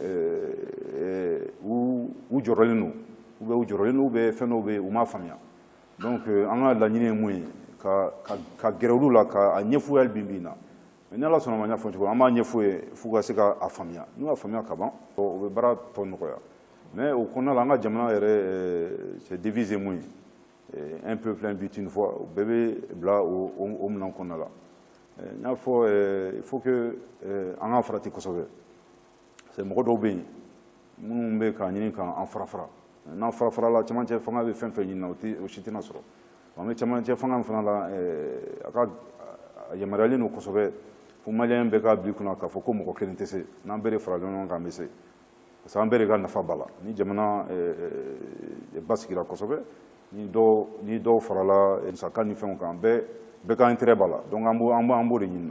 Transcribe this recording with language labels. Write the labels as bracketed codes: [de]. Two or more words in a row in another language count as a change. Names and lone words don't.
[bm] yen u jɔrɔlen don u bɛ fɛn dɔw bɛ yen u m'a faamuya donc an ka laɲini ye mun ye ka gɛrɛ olu la ka a ɲɛf'u ye hali bi in na mais ni Ala sɔnna ma n y'a fɔ cogo min an b'a ɲɛf'u ye f'u ka se k'a faamuya n'u y'a faamuya ka ban o bɛ baara tɔ nɔgɔya mais au kɔnɔna la an ka jamana yɛrɛ [fr] c'est divisé [bm] mun [fr] un peuple un but une fois [bm] o bɛɛ bɛ bila o minɛn kɔnɔna la n y'a fɔ [fr] il faut que [bm] an ka farati kosɛbɛ c'est mɔgɔ dɔw bɛ yen minnu bɛ k'a ɲini k'an fara-fara n'an fara-fara la cɛmancɛ fanga bɛ fɛn fɛn ɲini na o si tɛna sɔrɔ an bɛ cɛmancɛ fanga min fana la a ka yamaruyalen don kosɛbɛ fo maliyɛn bɛɛ k'a bila i kunna k'a fɔ ko mɔgɔ kelen tɛ se n'an bɛɛ de farala ɲɔgɔn kan an bɛ se [fr] parce que [bm] an bɛɛ de ka nafa b'a la ni jamana basigira kosɛbɛ ni dɔw farala musaka ni fɛnw kan bɛɛ ka intérêt b'a la donc an b'o de ɲini na.